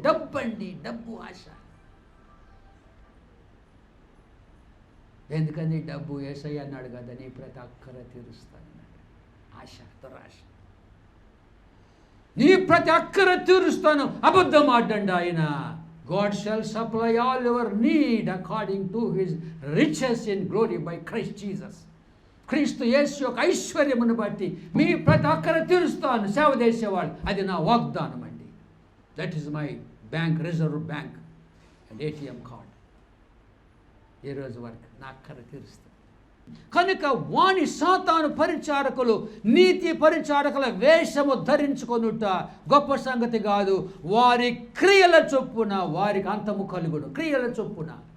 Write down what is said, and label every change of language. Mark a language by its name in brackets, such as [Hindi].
[Telugu] డబ్బు అండి, డబ్బు ఆశ. ఎందుకని డబ్బు యేసయ్య అన్నాడు కదా, నీ ప్రతి అక్కర తీరుస్తానన్నాడు. ఆశ, దురాశ. నీ ప్రతి అక్కర తీరుస్తాను అబద్ధం ఆడండి ఆయన. [English] God shall supply all your need according to his riches in glory by Christ Jesus. [Telugu] క్రీస్తు యేసు యొక్క ఐశ్వర్యమును బట్టి మీ ప్రతి అక్కర తీరుస్తాను సేవ చేసేవాళ్ళు. అది నా వాగ్దానం అండి. [English] That is my bank, reserve bank and ATM card. [Telugu] ఈ రోజు వరకు నా అక్కర తీరుస్తాను. కనుక వాని సాతాను పరిచారకులు నీతి పరిచారకుల వేషము ధరించుకొనుట గొప్ప సంగతి కాదు, వారి క్రియల చొప్పున వారికి అంతము కలుగును. క్రియల చొప్పున.